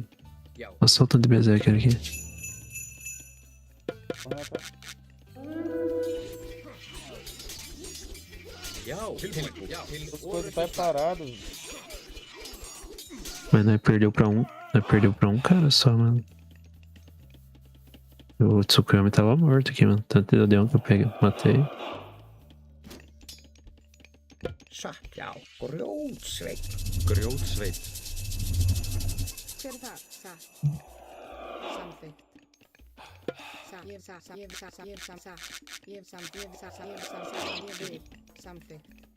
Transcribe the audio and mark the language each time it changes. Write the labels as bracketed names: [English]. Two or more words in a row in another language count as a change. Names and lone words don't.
[Icelandic] Já. [Portuguese] Nossa, olha o tanto de berserker aqui. [Icelandic] Já, tilbúinn. Já, til [Portuguese] As coisas [Icelandic] orustu [Portuguese] tá [Icelandic] slag. [Portuguese] parado. Mas nós perdeu pra um. Nós perdeu pra um cara só, mano. O Tsukuyomi tava morto aqui, mano. Tanto de deu que eu peguei, matei. [Icelandic] Satt. Já. Grjótsveit. Grjótsveit. Hver er það? Satt. Samþykkt. Satt. Ég satt. Ég satt. Ég satt. Ég satt. Ég satt. Ég satt. Ég vil. Samþykkt.